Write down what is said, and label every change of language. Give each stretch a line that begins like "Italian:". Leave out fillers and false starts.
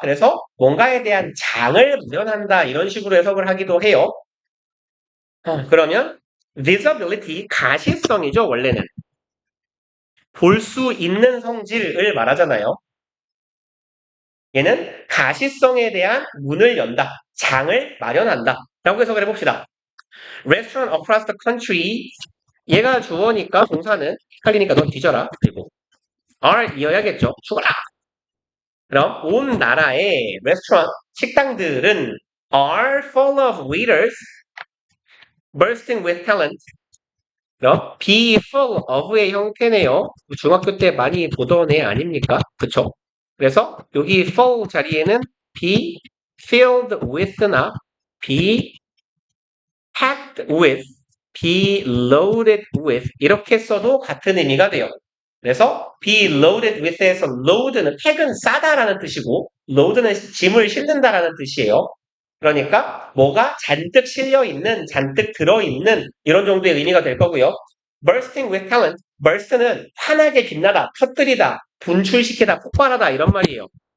Korean: 그래서 뭔가에 대한 장을 마련한다. 이런 식으로 해석을 하기도 해요. 그러면 visibility, 가시성이죠, 원래는. 볼 수 있는 성질을 말하잖아요. 얘는 가시성에 대한 문을 연다. 장을 마련한다. 라고 해석을 해봅시다.
English: Restaurant across the country.
Korean: 얘가 주어니까 동사는 헷갈리니까 넌 뒤져라. 그리고 are 이어야겠죠. 죽어라. 그럼 온 나라의
English: restaurant,
Korean: 식당들은
English: are full of waiters bursting with talent.
Korean: 그럼 be full of의 형태네요. 중학교 때 많이 보던 애 아닙니까? 그쵸? 그래서 여기 full 자리에는 be filled with나 be packed with, be loaded with 이렇게 써도 같은 의미가 돼요. 그래서 be loaded with에서 load는 팩은 싸다라는 뜻이고 load는 짐을 실는다라는 뜻이에요. 그러니까 뭐가 잔뜩 실려있는, 잔뜩 들어있는 이런 정도의 의미가 될 거고요.
English: bursting with talent.
Korean: burst는 환하게 빛나다, 터뜨리다, 분출시키다, 폭발하다 이런 말이에요.